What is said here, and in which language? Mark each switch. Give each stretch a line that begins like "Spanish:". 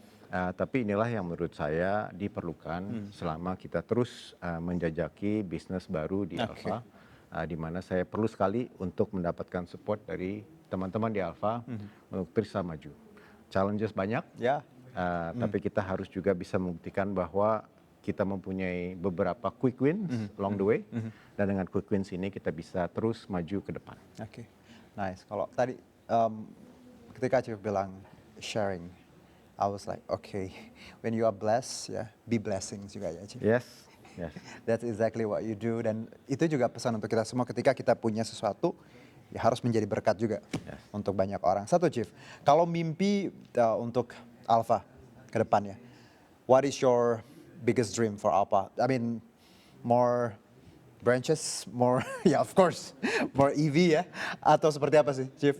Indonesian: Tapi inilah yang menurut saya diperlukan selama kita terus menjajaki bisnis baru di Alfa, di mana saya perlu sekali untuk mendapatkan support dari teman-teman di Alfa untuk terus maju. Challenges banyak, tapi kita harus juga bisa membuktikan bahwa kita mempunyai beberapa
English: quick wins along the way,
Indonesian: dan dengan quick wins ini kita bisa terus maju ke depan.
English: Oke, nice.
Indonesian: Kalau tadi ketika Chief bilang
English: sharing, I was like, okay, when you are blessed, be blessings
Indonesian: juga ya,
English: Chief. Yes. That's exactly what you do,
Indonesian: dan itu juga pesan untuk kita semua ketika kita punya sesuatu, ya harus menjadi berkat juga untuk banyak orang. Satu, Chief, kalau mimpi untuk Alfa ke depannya,
English: what is your biggest dream for Alfa? I mean, more branches, more, of course, more EV ya,
Indonesian: atau seperti apa sih,
English: Chief?